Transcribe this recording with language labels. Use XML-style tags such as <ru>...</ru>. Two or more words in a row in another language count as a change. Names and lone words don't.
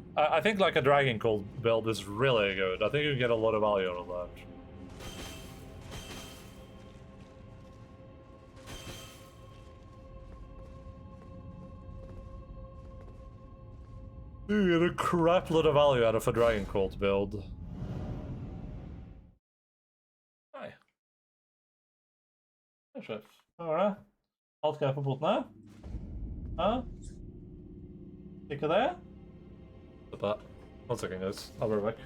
<en>I think like a Dragon Cult build is really good. I think you can get a lot of value out of that. You get a crap load of value out of a Dragon Cult build.</en> <no>Hei. Hei, sjef. Hva var det? Alt greit på potene? Ja? Ikke det? Stopp det.</no> <en>1 second, guys. I'll be right back.</en>